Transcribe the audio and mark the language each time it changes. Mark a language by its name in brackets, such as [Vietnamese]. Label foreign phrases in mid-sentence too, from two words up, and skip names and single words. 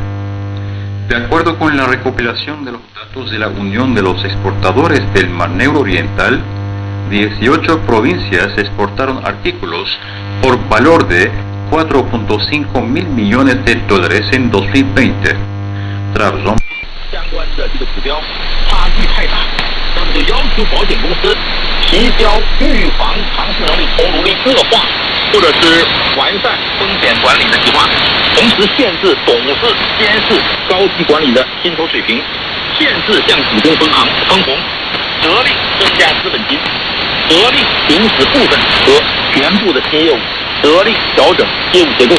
[Spanish] De acuerdo con la recopilación de los datos de la Unión de los Exportadores del Mar Negro Oriental, 18 provincias exportaron artículos por valor de 4.5 mil millones de dólares en 2020. Trabzon. [Chinese] 相关的这个指标差距太大，那么就要求保险公司提交预防偿付能力投入率恶化，或者是完善风险管理的计划，同时限制董事、监事、高级管理的薪酬水平，限制向股东分红，责令增加资本金，责令停止部分和全部的新业务，责令调整业务结构。